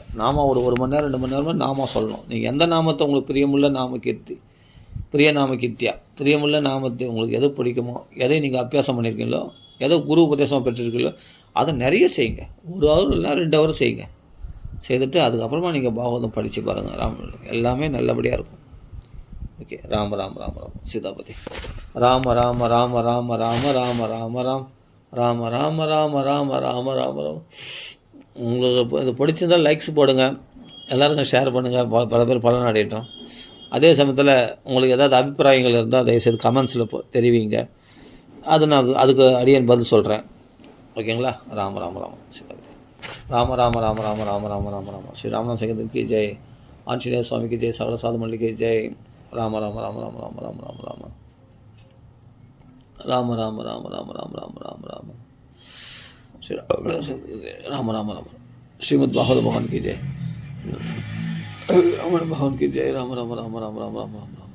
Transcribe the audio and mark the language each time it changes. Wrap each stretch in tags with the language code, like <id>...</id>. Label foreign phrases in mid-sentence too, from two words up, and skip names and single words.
<ta>நாம ஒரு மணி நேரம் 2 மணி நேரம் நாம சொல்லணும். நீங்கள் எந்த நாமத்தை உங்களுக்கு பிரியமுள்ள நாம கீர்த்தி, நாம கீர்த்தியா, பிரியமுள்ள நாமத்தை உங்களுக்கு எது பிடிக்குமோ, எதை நீங்கள் அபியாசம் பண்ணியிருக்கீங்களோ, எதோ குரு உபதேசம் பெற்றிருக்கீங்களோ அதை நிறைய செய்யுங்க. 1 ஹவர் இல்லை 2 ஹவர் செய்யுங்க. செய்துட்டு அதுக்கப்புறமா நீங்கள் பாகவதம் படித்து பாருங்கள். எல்லாமே நல்லபடியாக இருக்கும். ஓகே. ராம ராம ராம ராம சீதாபதி. ராம ராம ராம ராம ராம ராம ராம ராம் ராம ராம ராம ராம ராம ராம ராம. உங்களுக்கு இது பிடிச்சிருந்தால் லைக்ஸ் போடுங்க, எல்லாருக்கும் ஷேர் பண்ணுங்கள். பல பேர் பலன் அடையட்டும். அதே சமயத்தில் உங்களுக்கு ஏதாவது அபிப்பிராயங்கள் இருந்தால் தயவுசெய்து கமெண்ட்ஸில் தெரிவிங்க. அதுக்கு அடியேன் பதில் சொல்கிறேன். ஓகேங்களா? ராம ராம ராம சீதாபதி. ராம ராம ராம ராம ராம ராம ராம ராம. ஸ்ரீ ராமநாத சங்கீதத்துக்கு ஜெய், ஆஞ்சநேய சுவாமிக்கு ஜெய், சகல சாது மல்லிகை ஜெய். ராம ராம ராம ராம ராம ராம ராம ராம ராம ராம ராம ராம ராம ராம ராம ராம ஸ்ரீ ராம ராம ராம.</ta> <hi>ஸ்ரீமத் பாகவத பகவான் की जय, राम भगवान की जय. राम राम राम राम राम राम राम.</hi>